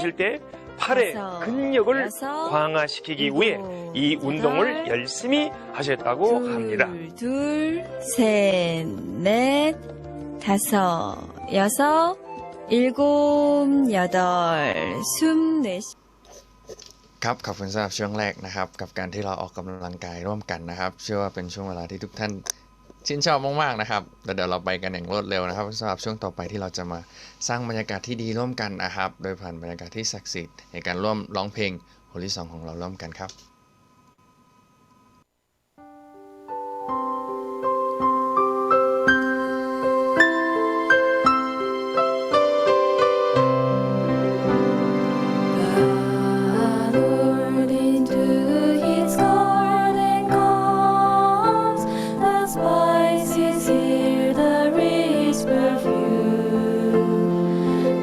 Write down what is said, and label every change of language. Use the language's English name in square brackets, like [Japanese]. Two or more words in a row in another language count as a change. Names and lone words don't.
[Korean] 계실 때 팔의 다섯, 근력을 여섯, 강화시키기 일곱, 위해 이 운동을 여덟, 열심히 하셨다고 합니다. 둘, 셋, 넷, 다섯, 여섯, 일곱, 여덟. 숨 내쉬. [Thai] ครับขอบคุณสำหรับช่วงแรกนะครับกับการที่เราออกกำลังกายร่วมกันนะครับเชื่อว่าเป็นช่วงเวลาที่ทุกท่านชื่นชอบมากๆนะครับแล้วเดี๋ยวเราไปกันอย่างรวดเร็วนะครับสำหรับช่วงต่อไปที่เราจะมาสร้างบรรยากาศที่ดีร่วมกันนะครับโดยผ่านบรรยากาศที่ศักดิ์สิทธิ์ในการร่วมร้องเพลง [English] holy song [Thai] ของเราร่วมกันครับ [English] Lord into his garden comes, the spices here, the rich perfume.